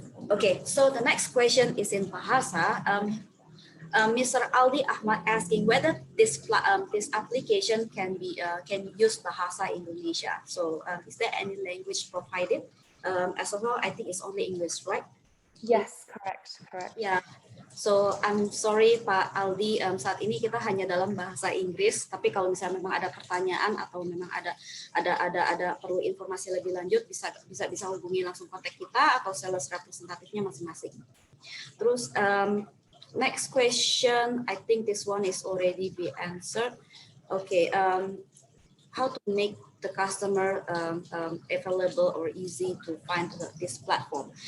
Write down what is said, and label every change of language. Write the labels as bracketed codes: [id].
[en] Okay, so the next question is in Bahasa. Mr. Aldi Ahmad asking whether this application can use Bahasa Indonesia. So is there any language provided? As of now, I think it's only English, right? Yes, correct. Yeah. So I'm sorry [id] Pak Aldi, saat ini kita hanya dalam bahasa Inggris. Tapi kalau misalnya memang ada pertanyaan atau memang ada perlu informasi lebih lanjut, bisa hubungi langsung kontak kita atau sales representatifnya masing-masing. Terus [en] next question, I think this one is already be answered. Okay, how to make the customer available or easy to find this platform.